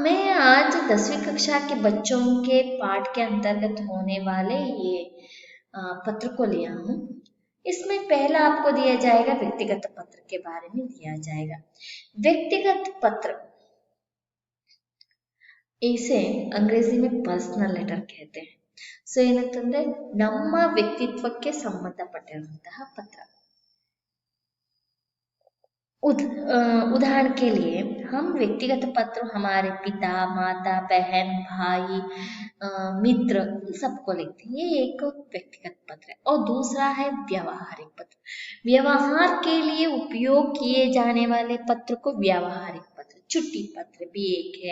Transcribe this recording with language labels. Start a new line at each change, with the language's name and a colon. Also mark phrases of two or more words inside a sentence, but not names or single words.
Hindi: मैं आज 10वीं कक्षा के बच्चों के पाठ के अंतर्गत होने वाले ये पत्र को लिया हूँ। इसमें पहला आपको दिया जाएगा व्यक्तिगत पत्र के बारे में दिया जाएगा। व्यक्तिगत पत्र इसे अंग्रेजी में
English: personal letter
Hindi: कहते हैं।
Kannada: सो ಏನಂತಂದ್ರೆ ನಮ್ಮ ವ್ಯಕ್ತಿತ್ವಕ್ಕೆ ಸಂಬಂಧಪಟ್ಟಿರುವಂತಹ ಪತ್ರ।
Hindi: उदाहरण के लिए हम व्यक्तिगत पत्र हमारे पिता, माता, बहन, भाई, मित्र सबको लिखते हैं। ये एक व्यक्तिगत पत्र है। और दूसरा है व्यावहारिक पत्र। व्यवहार के लिए उपयोग किए जाने वाले पत्र को व्यावहारिक पत्र, छुट्टी पत्र भी एक है।